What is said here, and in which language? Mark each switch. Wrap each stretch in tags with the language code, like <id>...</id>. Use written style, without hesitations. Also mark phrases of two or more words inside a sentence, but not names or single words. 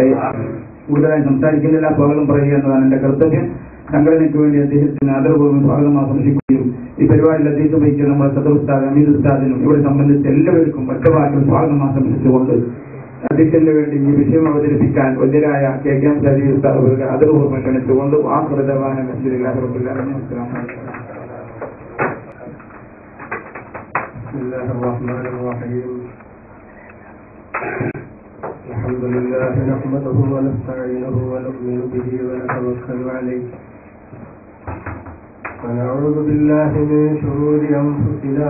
<ml>കൂടുതലായി സംസാരിക്കുന്നില്ല, പകലും പറയുക എന്നതാണ് എന്റെ കർത്തവ്യം. സംഘടനയ്ക്ക് വേണ്ടി അദ്ദേഹത്തിന് ആദരപൂർവ്വം സ്വാഗതം ആശംസിക്കുകയും ഈ പരിപാടിയിൽ അദ്ദേഹം വഹിക്കുന്ന നമ്മുടെ സദർ ഉസ്താദ് അമീർ ഉസ്താദിനും ഇവിടെ സംബന്ധിച്ച എല്ലാവർക്കും ഒറ്റവാക്കിൽ സ്വാഗതം ആശംസിച്ചുകൊണ്ട് അദ്ദേഹത്തിന് വേണ്ടി ഈ വിഷയം അവതരിപ്പിക്കാൻ വല്യരായ KKM ഷാജി ഉസ്താദ് അവർക്ക് ആദരപൂർവ്വം ക്ഷണിച്ചുകൊണ്ട്</ml> <ar>الحمد لله نحمده ونستعينه ونؤمن به ونتوكل عليه ونعوذ بالله من شرور أنفسنا</ar>